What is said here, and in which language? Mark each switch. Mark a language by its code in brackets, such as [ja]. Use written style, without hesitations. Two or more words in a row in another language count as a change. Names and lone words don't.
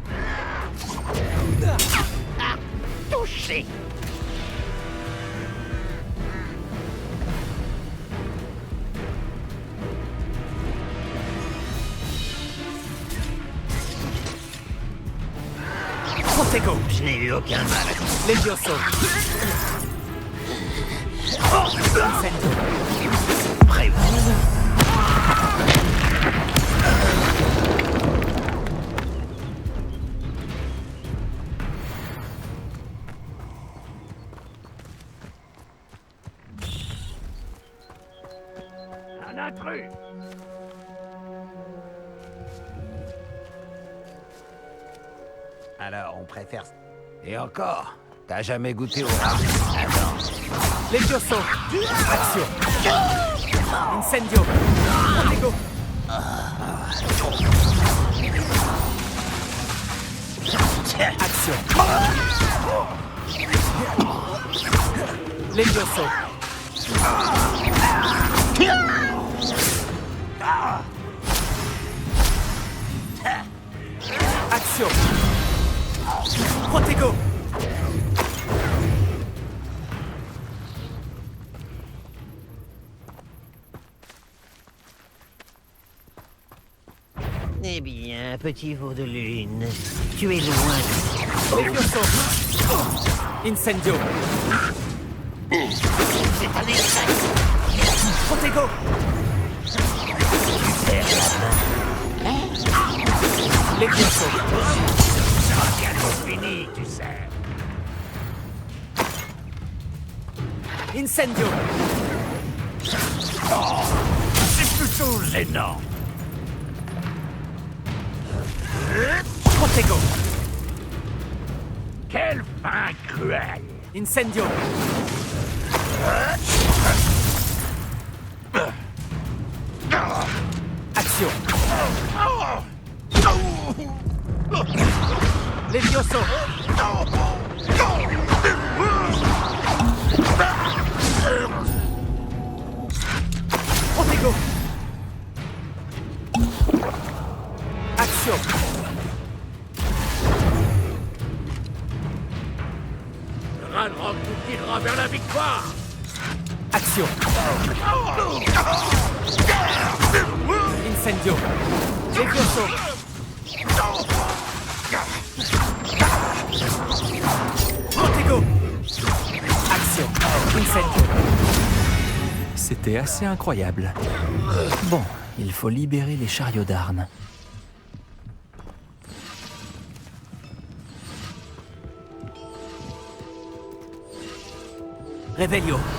[fr] Ah, touché. Protego. Je n'ai eu aucun mal. Levioso. Incendio. Prévu. Un intrus. Alors, on préfère... Et encore, t'as jamais goûté au ramen? Attends. Levioso. Action. Incendio. Protego. Action. Levioso. Action. Protego. Eh bien, petit veau de lune, tu es loin. Levioso. Incendio. C'est un échec. Protego. Tu perds la main. Levioso. Bientôt fini, tu sais. Incendio. C'est plutôt gênant. Protego. Quelle fin cruelle. Incendio. Action. Levioso. Protego. Action. Ranrock nous guidera vers la victoire. Action. Incendio. Levioso. Protego. Action. Incendio. C'était assez incroyable. Bon, il faut libérer les chariots d'Arnes. Revelio.